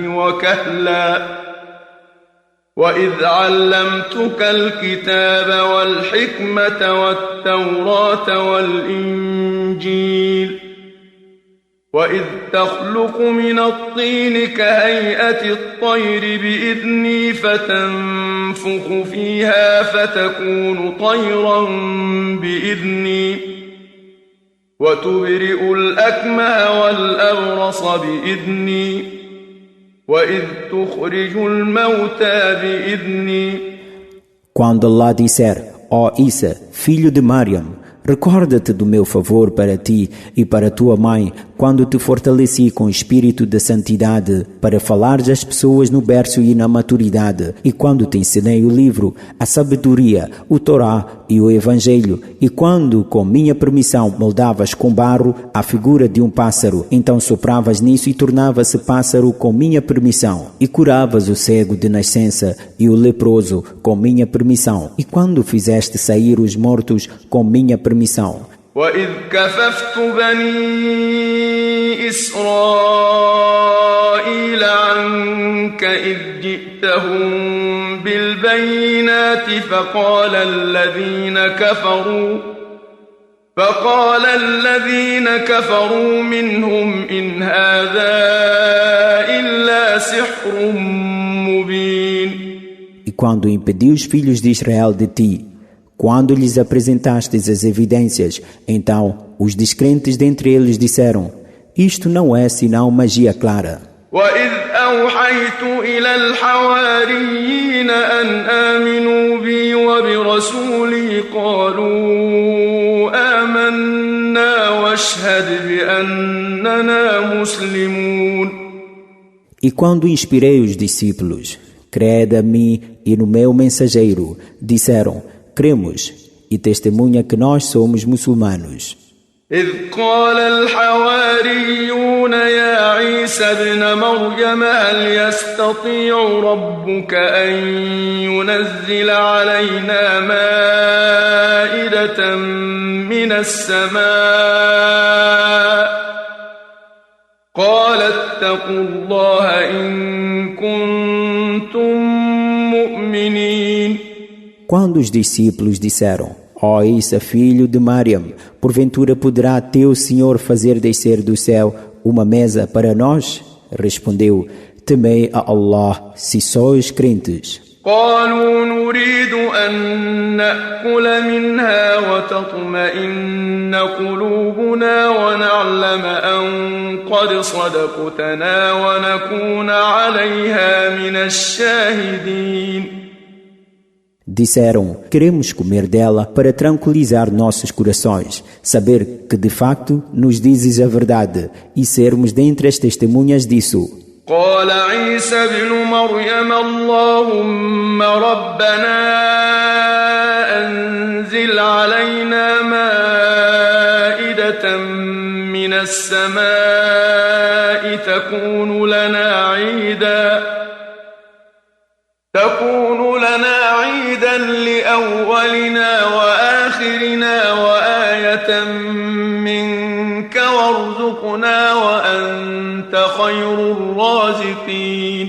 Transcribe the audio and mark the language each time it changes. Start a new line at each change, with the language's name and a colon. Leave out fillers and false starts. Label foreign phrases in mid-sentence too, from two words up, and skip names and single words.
Arabic: وكهلا وإذ علمتك الكتاب والحكمة والتوراة والإنجيل وإذ تخلق من الطين كهيئة الطير بإذني فتنفخ فيها فتكون طيرا بإذني وتبرئ الأكمه والأبرص بإذني وإذ تخرج الموتى بإذني.
Portuguese: Quando Allah disser, ó Isa, filho de Mariam, recorda-te do meu favor para ti e para tua mãe, quando te fortaleci com o espírito de santidade para falares às pessoas no berço e na maturidade, e quando te ensinei o livro, a sabedoria, o Torá e o Evangelho, e quando, com minha permissão, moldavas com barro a figura de um pássaro, então sopravas nisso e tornava-se pássaro com minha permissão, e curavas o cego de nascença e o leproso com minha permissão, e quando fizeste sair os mortos com minha permissão.
Arabic: وإذ كففت بني إسرائيل عنك إذ جئتهم بالبينات فقال الذين كفروا منهم إن هذا إلا سحر مبين.
Portuguese: E quando impedi os filhos de Israel de ti, quando lhes apresentastes as evidências, então os descrentes dentre eles disseram, isto não é senão magia clara.
Arabic: وَإِذْ أَوْحَيْتُ إِلَى الْحَوَارِيِّينَ أَنْ آمِنُوا بِي وَبِرَسُولِي قَالُوا آمَنَّا وَاشْهَدْ بِأَنَّنَا مُسْلِمُونَ.
Portuguese: E quando inspirei os discípulos, crede a mim e no meu mensageiro, disseram, cremos, e testemunha que nós somos muçulmanos.
Arabic: إذ قال الحواريون يا عيسى ابن مريم هل يستطيع ربك أن ينزل علينا مائدة من السماء قال اتقوا الله إن كنتم مؤمنين.
Portuguese: Quando os discípulos disseram, ó Isa, filho de Mariam, porventura poderá teu Senhor fazer descer do céu uma mesa para nós? Respondeu, temei a Allah, se sois crentes.
Arabic: قالوا نريد أن نأكل منها وتطمئن قلوبنا ونعلم أن قد صدقتنا ونكون عليها من الشاهدين.
Portuguese: Disseram, queremos comer dela para tranquilizar nossos corações, saber que de facto nos dizes a verdade e sermos dentre as testemunhas disso.
Arabic: قال عيسى ابن مريم اللهم ربنا أنزل علينا مائدة من السماء تكون لنا عيدا لأولنا وآخرنا وآية منك وارزقنا وأنت خير الرازقين.